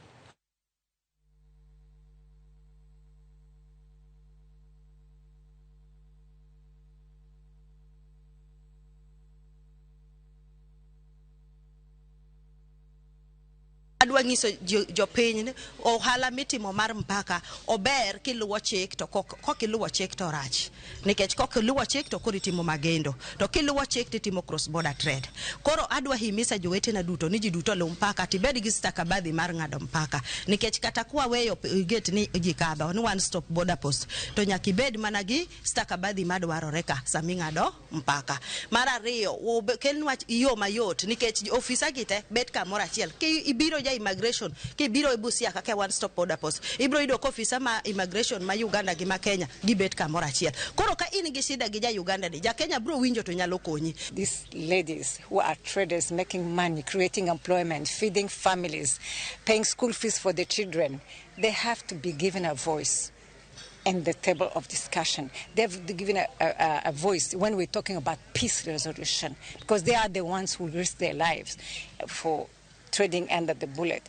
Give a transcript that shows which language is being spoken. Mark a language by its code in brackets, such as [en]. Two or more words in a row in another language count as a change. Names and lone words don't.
[luo] Adwa nyiso jopiny ni ohala mitimo mar mpaka ober kiluwo chik to kokiluwo chik to rach, nikech kokiluwo chik to koro itimo magendo, to kiluwo chik to itimo [en] cross border trade. [luo] Koro adwa himisa jowetena duto ni ji duto lu mpaka tibed gi stakabadhi mar ng'ado mpaka, nikech kata kwaweyo gate ni ji kadho ni [en] one stop border post [luo] to nyaka ibed mana gi stakabadhi madwarore ka sami ng'ado mpaka. Mar ariyo, kelnwa yo mayot nikech ofisa gite bet kamoro achiel. Ibiro immigration kibiro e Busia kaka [en] one stop border post, [luo] ibiro yudo ko ofisa ma immigration ma Uganda gi ma Kenya gibet kamoro achiel. Koro ka in gi shida gi ja Uganda ni, ja Kenya bro winjo to nyalo konyi. [en] These ladies who are traders making money, creating employment, feeding families, paying school fees for the children, they have to be given a voice in the table of discussion. They've given a voice when we're talking about peace resolution, because they are the ones who risk their lives for trading under the bullet.